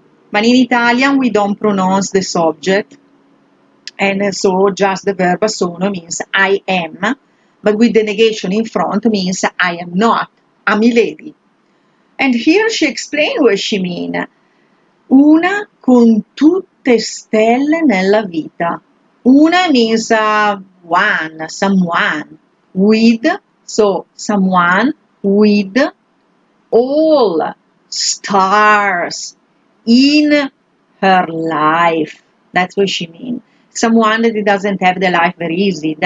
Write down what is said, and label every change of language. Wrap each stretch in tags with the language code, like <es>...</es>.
<en>But in Italian, we don't pronounce the subject. And so just the verb sono means I am, but with the negation in front means I am not, a Mylady. And here she explained what she means.</en> <it>Una con tutte stelle nella vita.</it> <en>Una means one, someone, with, so someone with all stars in her life. That's what she means. Someone that doesn't have the life very easy.</en>